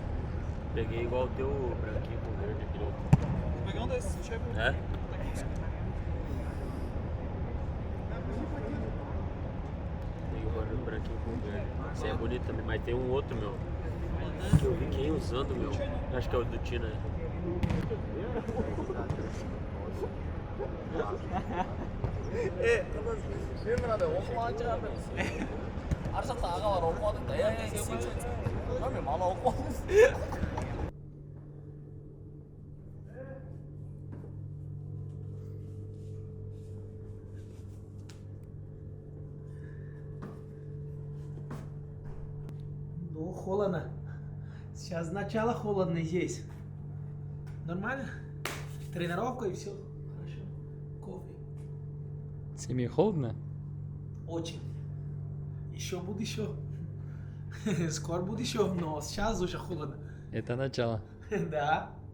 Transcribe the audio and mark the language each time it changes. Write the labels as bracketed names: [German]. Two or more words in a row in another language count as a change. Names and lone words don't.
[Portuguese] Peguei igual o teu branquinho com verde, aquele outro. Peguei um desses, chegou. É? Peguei o branquinho com verde. Esse aí é bonito também, mas tem um outro, meu. Que eu vi quem usando, meu. Acho que é o do Tina. [Korean] 알아서 다가와 놓고 하는데 야 진짜 그러면 말 없고 [Russian] Ну, холодно. Сейчас начало холодно здесь. Нормально? Тренировка и все. Хорошо. Кофе. Тебе холодно? Очень. Еще будет еще. Скоро будет еще, но сейчас уже холодно. Это начало. Да.